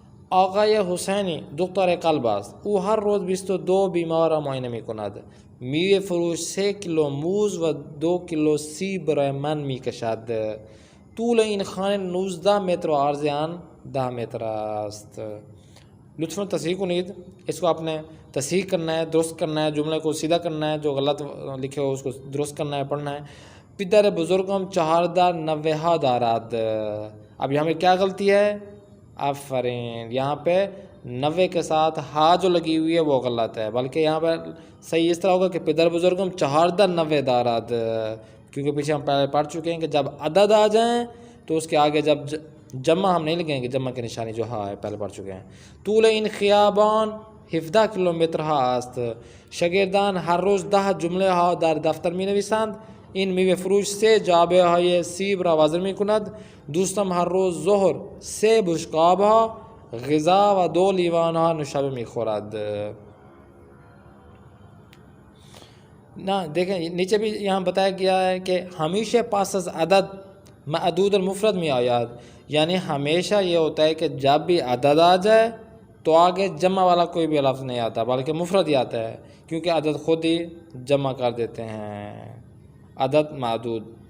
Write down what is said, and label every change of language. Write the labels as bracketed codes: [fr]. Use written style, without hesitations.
[fa] آقای حسینی دکتر قلب است. او هر روز 22 بیمار را معاینه می کند. میوه فروش 3 کیلو موز و 2 کیلو سیب برای من می کشد. طول این خانه 19 متر و عرض آن 10 متر است. لطفاً تصحیح کنید، [ur] اس کو آپ نے تصحیح کرنا ہے، درست کرنا ہے، جملے کو سیدھا کرنا ہے، جو غلط لکھے ہو اس کو درست کرنا ہے، پڑھنا ہے. [fa] پدر بزرگم 1490 دارد. [ur] اب یہاں پہ کیا غلطی ہے؟ آفرین، یہاں پہ 90 کے ساتھ ہا جو لگی ہوئی ہے وہ غلط ہے، بلکہ یہاں پہ صحیح اس طرح ہوگا کہ پدر بزرگم 1490 دارد، کیونکہ پیچھے ہم پہلے پڑھ چکے ہیں کہ جب عدد آ جائیں تو اس کے آگے جب جمع ہم نہیں لگیں گے، جمع کی نشانی جو ہاں ہے پہلے پڑھ چکے ہیں. [fa] طول این خیابان 17 کیلومتر است. شاگردان هر روز 10 جمله ها در دفتر می نویسند. این میوه فروش 3 جعبه های سیب را وزن می کند. دوستم هر روز ظهر 3 بشقاب ها غذا و 2 لیوان ها نوشابه می خورد. [ur] نہ دیکھیں نیچے بھی یہاں بتایا گیا ہے کہ ہمیشہ پاس از عدد معدود المفرد میں آیات، یعنی ہمیشہ یہ ہوتا ہے کہ جب بھی عدد آ جائے تو آگے جمع والا کوئی بھی لفظ نہیں آتا بلکہ مفرد ہی آتا ہے، کیونکہ عدد خود ہی جمع کر دیتے ہیں، عدد معدود.